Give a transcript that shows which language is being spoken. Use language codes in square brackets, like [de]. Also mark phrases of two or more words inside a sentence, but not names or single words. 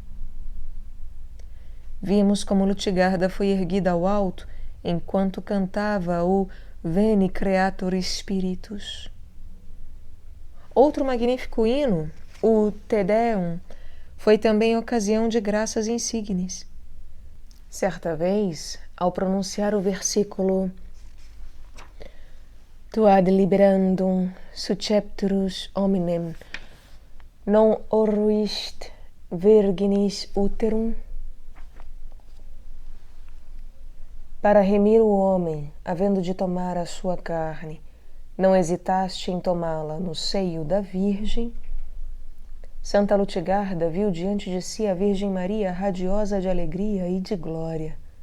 [pt] Vimos como Lutgarda foi erguida ao alto enquanto cantava o Veni Creator Spiritus. Outro magnífico hino, o Te Deum, foi também ocasião de graças insígnes. Certa vez, ao pronunciar o versículo [la] Tu ad liberandum suscepturus hominem non orruist virginis uterum, [pt] para remir o homem, havendo de tomar a sua carne, não hesitaste em tomá-la no seio da Virgem? Santa Lutgarda viu diante de si a Virgem Maria radiosa de alegria e de glória.